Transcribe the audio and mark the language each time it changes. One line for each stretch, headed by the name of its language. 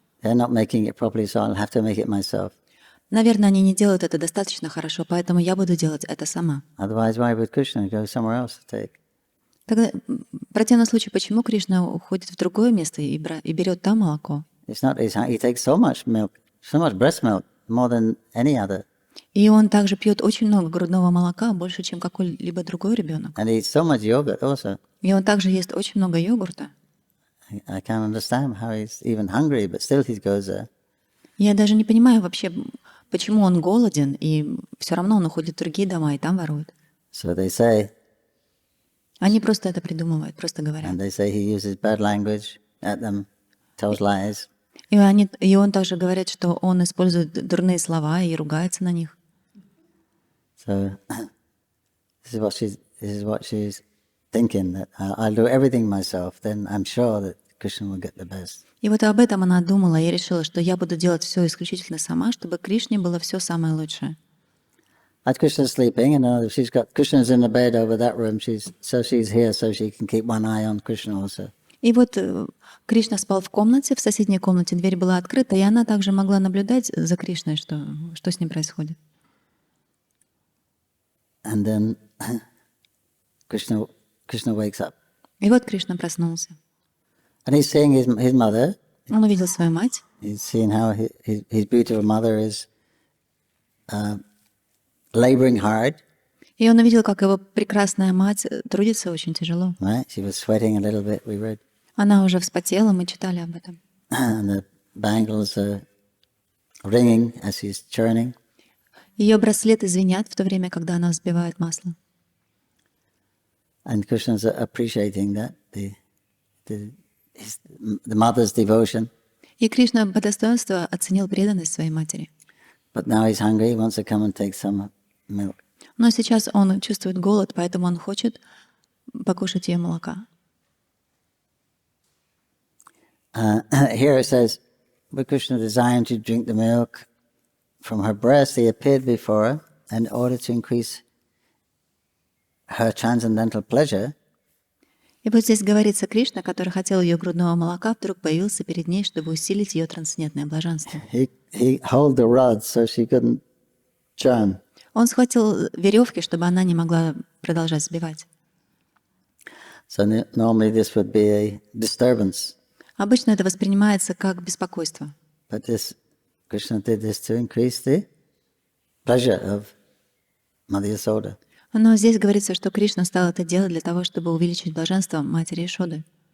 English: They're not making it properly, so I'll have to make it myself.
Russian: Наверное, они не делают это достаточно хорошо, поэтому я буду делать это сама.
English: Otherwise, why would Krishna go somewhere else to take?
Russian: Тогда, в противном случае, почему Кришна уходит в другое место и берет там молоко?
English: He takes so much milk, so much breast milk, more than any other.
Russian: И он также пьет очень много грудного молока, больше, чем какой-либо другой ребенок.
English: And he eats so much yogurt also.
Russian: И он также ест очень много йогурта.
English: I can't understand how he's even hungry, but still he goes there.
Russian: Я даже не понимаю вообще, почему он голоден, и все равно он уходит в другие дома и там ворует.
English: So they say,
Russian: Они просто это придумывают, просто говорят.
English: and they say he uses bad language at them, tells lies.
Russian: И он также говорит, что он использует дурные слова и ругается на них.
English: So this is what she's thinking, that I'll do everything myself, then I'm sure that Krishna will get the best.
Russian: И вот об этом она думала и решила, что я буду делать все исключительно сама, чтобы Кришне было все самое лучшее.
English: As Krishna's sleeping, she's got Krishna's in the bed over that room. She's here so she can keep one eye on Krishna also.
Russian: И вот Кришна спал в комнате, в соседней комнате дверь была открыта, и она также могла наблюдать за Кришной, что с ним происходит.
English: And then Krishna wakes up.
Russian: И вот Кришна проснулся.
English: And he's seeing his mother.
Russian: Он увидел свою мать.
English: He's seeing how his beautiful mother is laboring hard.
Russian: И он увидел, как его прекрасная мать трудится очень тяжело.
English: Right? She was sweating a little bit, we read.
Russian: Она уже вспотела, мы читали об этом.
English: And the bangles are ringing as she's churning.
Russian: Ее браслеты звенят в то время, когда она взбивает масло.
English: And Krishna's appreciating that, the mother's devotion.
Russian: И Кришна по достоинству оценил преданность своей матери.
English: But now he's hungry, he wants to come and take some milk.
Russian: Но сейчас он чувствует голод, поэтому он хочет покушать ее молока.
English: Here it says, but Krishna desiring to drink the milk from her breast, he appeared before her, and in order to increase her transcendental pleasure,
Russian: И вот здесь говорится, Кришна, который хотел ее грудного молока, вдруг появился перед ней, чтобы усилить ее трансцендентное блаженство.
English: he held the rod so she couldn't churn.
Russian: Он схватил веревки, чтобы она не могла продолжать сбивать.
English: So normally this would be a disturbance,
Russian: Обычно это воспринимается как беспокойство.
English: but Krishna did this to increase the pleasure of Mother Yasoda.
Russian: Но здесь говорится, что Кришна стал это делать для того, чтобы увеличить блаженство матери Ишоды.